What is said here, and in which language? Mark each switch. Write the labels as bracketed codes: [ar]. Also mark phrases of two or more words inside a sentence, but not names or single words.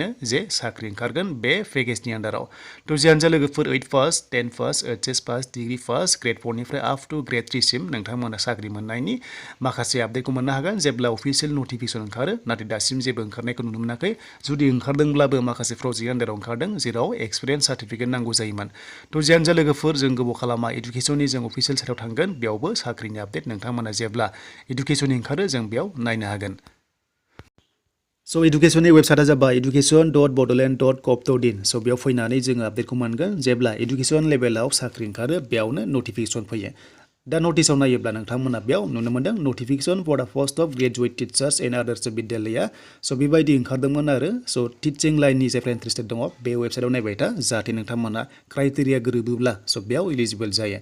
[brx] जे साख्रि ओंखारगोन बे पेकेजनि आन्डाराव थ' जियानो जा लोगोफोर 8 पास 10 पास HS पास डिग्री पास ग्रेड 4 निफ्राय [en] up to grade 3 [brx] सिम नोंथांमोना साख्रि मोननायनि माखासे आपडेटखौ मोननो हागोन जेब्ला [en] official notification [brx] ओंखारो नाथाय दासिम जेबो ओंखारनायखौ नुनो मोनाखै जुदि ओंखारदोंब्लाबो माखासे प्रजेक्ट आन्डाराव ओंखारदों जेराव [en] experience certificate [brx] नांगौ जायोमोन थ' जियानो जा लोगोफोर जों गोबाव खालामा इडुकेसननि जों अफिसियेल साइटआव थांगोन बेयावबो साख्रिनि आपडेट नोंथांमोना जेब्ला इडुकेसननि ओंखारो जों बेयाव नायनो हागोन। स' इडुकेसननि वेबसाइटआ जाबाय education.bodoland.gov.in स' बेयाव फैनानै जोङो आपडेटखौ मोनगोन जेब्ला इडुकेसन लेभेलाव साख्रि ओंखारो बेयावनो नटिफिकेसन फैयो। दा नटिसआव नायोब्ला नोंथांमोना बेयाव नुनो मोन्दों [en] notification for the post of graduate teachers and others [brx] बिद्यालया स' बेबायदि ओंखारदोंमोन आरो स' टिचिं लाइननि जायफ्रा इन्टारेस्टेड दङ बे वेबसाइटआव नायबाय था जाहाथे नोंथांमोना क्राइटेरिया गोरोबोब्ला स' बेयाव इलिजिबोल जायो।